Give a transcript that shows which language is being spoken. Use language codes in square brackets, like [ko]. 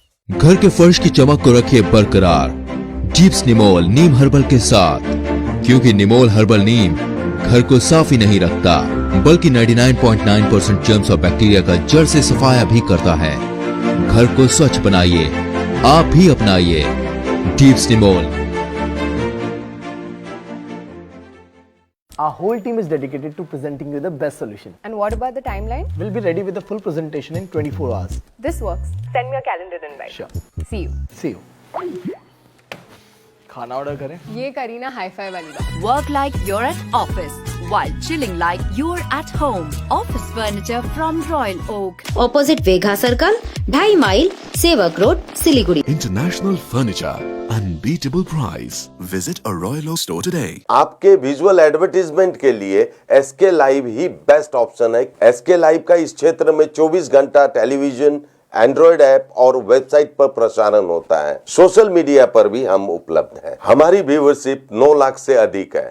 [hi] घर के फर्श की चमक को रखिए बरकरार जीप्स निमोल नीम हर्बल के साथ, क्योंकि निमोल हर्बल नीम घर को साफ ही नहीं रखता बल्कि 99.9% जर्म्स और बैक्टीरिया का जड़ से सफाया भी करता है। घर को स्वच्छ बनाइए, आप भी अपनाइए deeps Nimol. [en] Our whole team is dedicated to presenting you the best solution. And what about the timeline? We'll be ready with the full presentation in 24 hours. This works. Send me a calendar invite. Sure. See you. See you. [hi] खाना order करें? ये करी ना hi-fi वाली बात. [en] Work like you're at office while chilling like you're at home. Office furniture from Royal Oak. Opposite Vegha Circle, 2.5 mile, Sevak Road, Siliguri. International furniture, unbeatable price. Visit a Royal Oak store today. [hi] आपके visual advertisement के लिए SK live ही best option है। SK live का इस क्षेत्र में 24 घंटा television, Android app और वेबसाइट पर प्रसारण होता है। सोशल मीडिया पर भी हम उपलब्ध हैं। हमारी व्यूवरशिप 9 लाख से अधिक है।